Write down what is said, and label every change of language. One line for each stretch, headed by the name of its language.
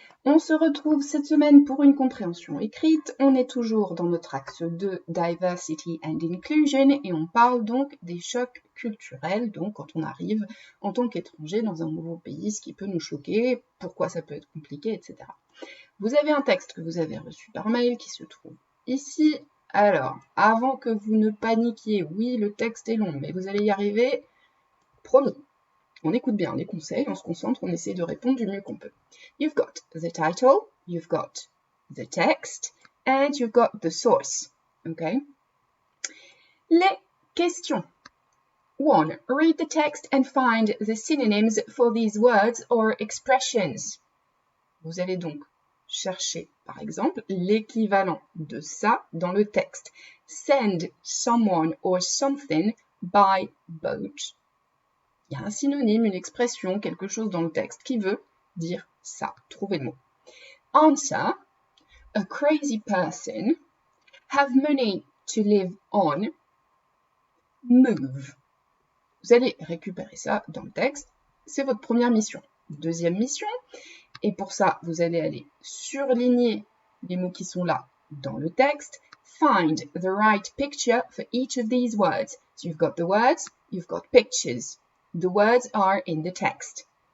French: On se retrouve cette semaine pour une compréhension écrite. On est toujours dans notre axe de Diversity and Inclusion et on parle donc des chocs culturels, donc quand on arrive en tant qu'étranger dans un nouveau pays, ce qui peut nous choquer, pourquoi ça peut être compliqué, etc. Vous avez un texte que vous avez reçu par mail qui se trouve ici. Alors, avant que vous ne paniquiez, oui, le texte est long, mais vous allez y arriver, promis. On écoute bien les conseils, on se concentre, on essaie de répondre du mieux qu'on peut.
English: You've got the title, you've got the text, and you've got the source. Okay?
French: Les questions.
English: 1. Read the text and find the synonyms for these words or expressions.
French: Vous allez donc chercher, par exemple, l'équivalent de ça dans le texte.
English: Send someone or something by boat.
French: Il y a un synonyme, une expression, quelque chose dans le texte qui veut dire ça. Trouvez le mot.
English: Answer. A crazy person. Have money to live on. Move.
French: Vous allez récupérer ça dans le texte. C'est votre première mission. Deuxième mission. Et pour ça, vous allez aller surligner les mots qui sont là dans le texte.
English: Find the right picture for each of these words. So you've got the words, you've got pictures. The words are in the text.